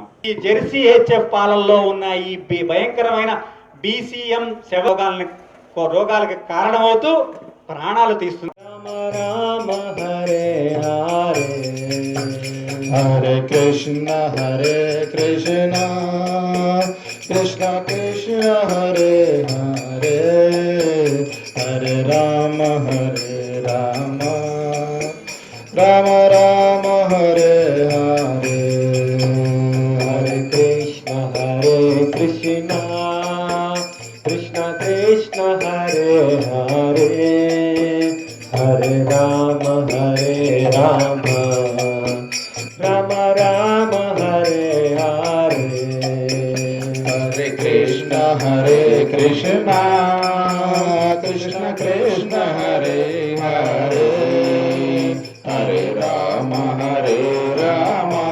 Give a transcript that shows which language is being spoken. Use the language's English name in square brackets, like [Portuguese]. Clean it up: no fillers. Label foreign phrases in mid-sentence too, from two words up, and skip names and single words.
[Telugu] ఈ జెర్సీ హెచ్ఎఫ్ పాలల్లో ఉన్న ఈ భయంకరమైన BCM రోగాలకి కారణమవుతూ ప్రాణాలు తీస్తుంది. రామ హరే హరే హరే కృష్ణ కృష్ణ కృష్ణ హరే హరే హరే రామ రామ రామ హరే హరే హరే కృష్ణ కృష్ణ కృష్ణ కృష్ణ హరే హరే హరే రామ రామ రామ హరే హరే హరే కృష్ణ కృష్ణ కృష్ణ కృష్ణ హరే హరే హరే రామ రామ